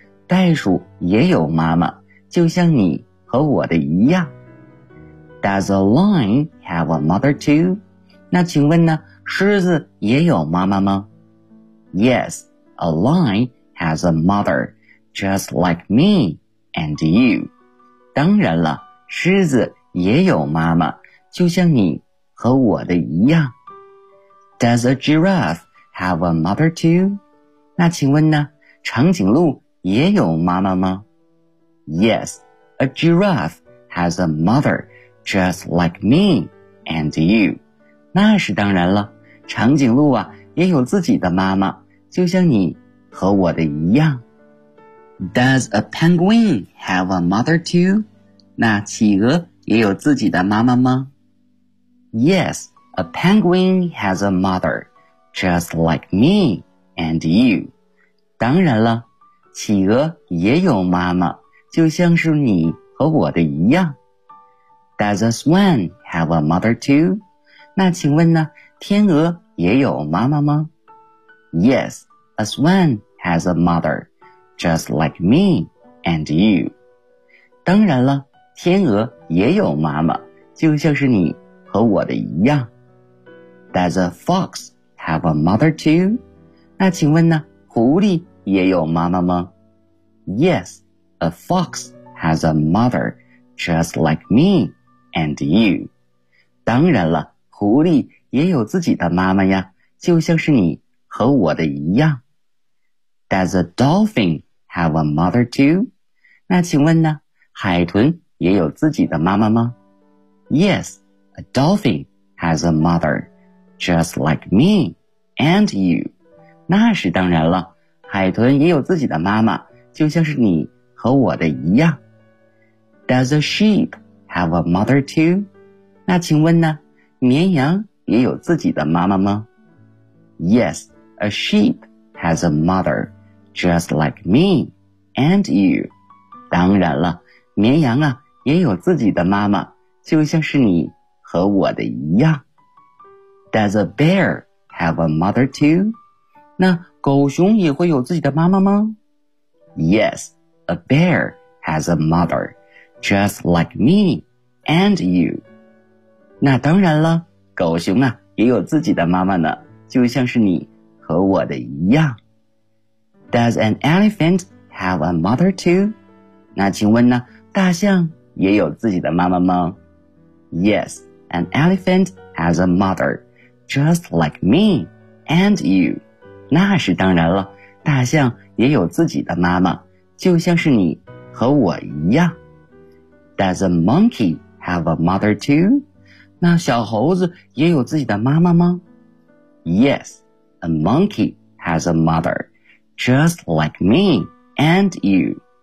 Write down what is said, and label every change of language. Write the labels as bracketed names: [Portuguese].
[Chinese] 袋鼠也有妈妈，就像你和我的一样。 [English] Does a lion have a mother too? [Chinese] 那请问呢，狮子也有妈妈吗？ [English] Yes, a lion has a mother, just like me and you. [Chinese] 当然了，狮子也有妈妈，就像你和我的一样。 [English] Does a giraffe have a mother too? [Chinese] 那请问呢，长颈鹿也有妈妈吗？ [English] Yes, a giraffe has a mother, just like me and you. [Chinese] 那是当然了，长颈鹿啊，也有自己的妈妈，就像你和我的一样。 [English] Does a penguin have a mother too? [Chinese] 那企鹅也有自己的妈妈吗？ [English] Yes, a penguin has a mother, just like me and you. [Chinese] 当然了，企鹅也有妈妈，就像是你和我的一样。 [English] Does a swan have a mother too? [Chinese] 那请问呢，天鹅也有妈妈吗？ [English] Yes, a swan has a mother, just like me and you. [Chinese] 当然了，天鹅也有妈妈，就像是你和我的一样。 [English] Does a fox have a mother too? [Chinese] 那请问呢，狐狸也有妈妈吗？ [English] Yes, a fox has a mother, just like me and you. [Chinese] 当然了，狐狸也有自己的妈妈呀，就像是你和我的一样。 [English] Does a dolphin have a mother too? [Chinese] 那请问呢，海豚也有自己的妈妈吗？ [English] Yes, a dolphin has a mother, just like me and you. [Chinese] 那是当然了，海豚也有自己的妈妈，就像是你和我的一样。 [English] Does a sheep have a mother too? [Chinese] 那请问呢，绵羊也有自己的妈妈吗？ [English] Yes, a sheep has a mother, just like me and you. [Chinese] 当然了，绵羊啊，也有自己的妈妈，就像是你和我的一样。 [English] Does a bear have a mother too? [Chinese] 那狗熊也会有自己的妈妈吗？ [English] Yes, a bear has a mother, just like me and you. [Chinese] 那当然了，狗熊啊，也有自己的妈妈呢，就像是你和我的一样。 [English] Does an elephant have a mother too? [Chinese] 那请问呢，大象也有自己的妈妈吗？ [English] Yes, an elephant has a mother, just like me and you. [Chinese] 那是当然了，大象也有自己的妈妈，就像是你和我一样。 [English] Does a monkey have a mother too? [Chinese] 那小猴子也有自己的妈妈吗？ [English] Yes, a monkey has a mother, just like me and you.